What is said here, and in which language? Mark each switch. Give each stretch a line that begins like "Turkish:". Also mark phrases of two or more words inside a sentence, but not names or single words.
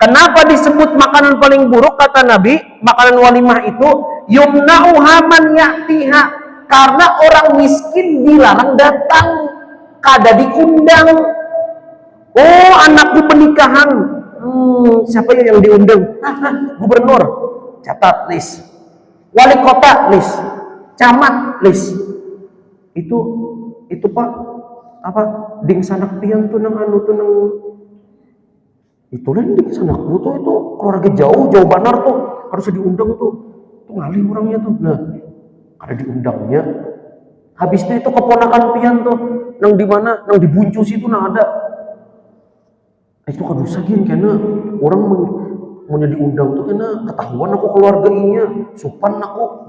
Indonesian: Kenapa disebut makanan paling buruk, kata Nabi? Makanan walimah itu
Arabic: يمنعها من يأتيها,
Indonesian: karena orang miskin dilarang datang,
Banjar: kada diundang.
Indonesian: Oh, anakku pernikahan, siapa yang diundang? Gubernur, catat list. Wali kota list. Camat list.
Banjar: Itu Pak, apa ding sanak pian tuh nang anu tuh nang itu lah ding sanak tuh itu keluarga jauh banar tuh harus diundang tuh ngalih orangnya tuh. Nah ada diundangnya, habis itu keponakan pian tuh nang di mana nang dibuncus itu nang ada itu kadusa gin karena orang mau diundang tuh karena ketahuan aku keluarganya supan aku.